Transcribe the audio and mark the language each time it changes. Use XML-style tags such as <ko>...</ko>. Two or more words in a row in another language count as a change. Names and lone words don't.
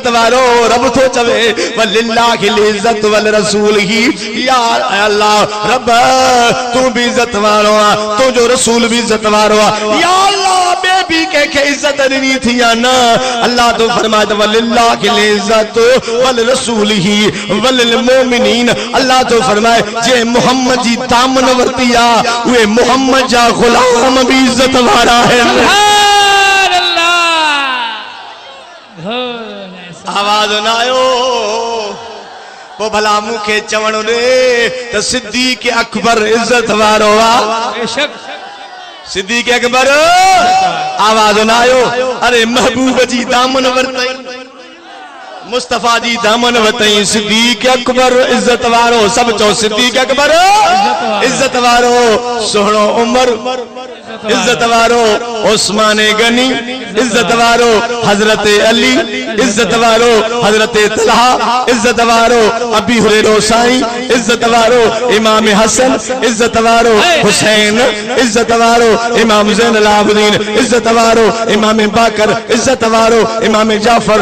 <sd>वारो रब तो चवे</sd> <ar>ولله العزة ول رسوله يا الله</ar> <sd>रब तू भी इज्जत वारो आ तो जो रसूल भी इज्जत वारो आ</sd> <ar>يا الله</ar> <sd>बेबी के इज्जत दी थी या ना अल्लाह तो फरमाया</sd> <ar>ولله العزة ول رسوله وللمؤمنين</ar> <sd>अल्लाह तो फरमाए जे मोहम्मद जी दामन वर्तिया वे मोहम्मद जा गुलाम भी इज्जत वारा है आवाज न आयो वो भला मुखे चवण रे त सिद्दीक अकबर इज्जत वारो आ सिद्दीक अकबर आवाज न आयो अरे महबूब जी दामन वरतई मुस्तफा जी दामन वरतई सिद्दीक अकबर इज्जत वारो सब चो सिद्दीक अकबर इज्जत वारो सोहणो उमर इज्जत वारो उस्मान गनी इज्जत वारो हजरत अली इज्जत वारो हजरत तलहा इज्जत वारो अबी हुरैरा साईं इज्जत वारो इमाम हसन इज्जत वारो हुसैन इज्जत वारो इमाम ज़ैनुल आबिदीन इज्जत वारो इमाम बाकर इज्जत वारो इमाम जाफर</sd>